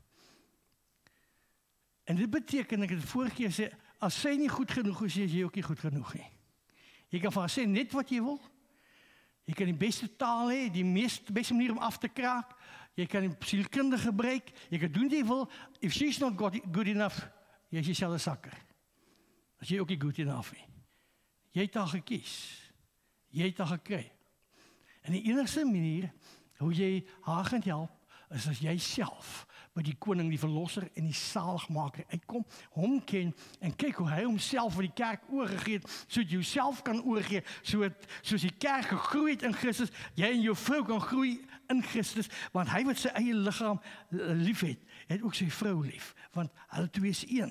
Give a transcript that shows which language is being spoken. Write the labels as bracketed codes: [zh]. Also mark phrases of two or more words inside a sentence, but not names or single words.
[af] En dit beteken, ek het vorige keer sê, as sy nie goed genoeg is, is jy ook nie goed genoeg nie. Jy kan van haar sê net wat jy wil. Jy kan die beste taal hê, die beste manier om af te kraak. Jy kan die sielkunde gebruik. Jy kan doen wat jy wil. [en] If she's not good enough, [af] jy is jouself 'n sakker. As jy ook nie [en] good enough [af] nie. Jy het haar gekies. Jy het haar gekry. En die enigste manier hoe jy haar gaan help, is as jy self by die koning, die verlosser en die zaligmaker uitkom, hom ken en kyk hoe hy homself vir die kerk oorgegee het, sodat jy jouself kan oorgee, soos die kerk gegroei het in Christus, jy en jou vrou kan groei in Christus, want hy wat sy eie liggaam lief het ook sy vrou lief, want hulle twee is een.